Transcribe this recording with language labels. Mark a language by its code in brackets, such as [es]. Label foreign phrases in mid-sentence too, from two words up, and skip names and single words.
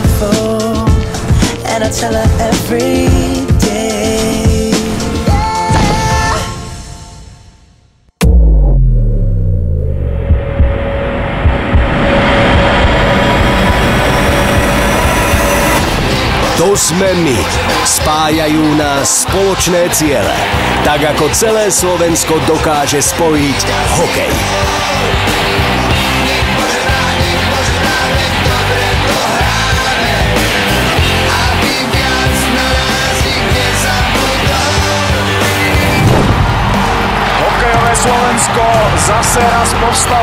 [en] She's so beautiful and I tell her every day. [sk] To sme my. Spájajú nás spoločné ciele. Tak ako celé Slovensko dokáže spojiť hokej. Hokejové Slovensko zase raz povstalo.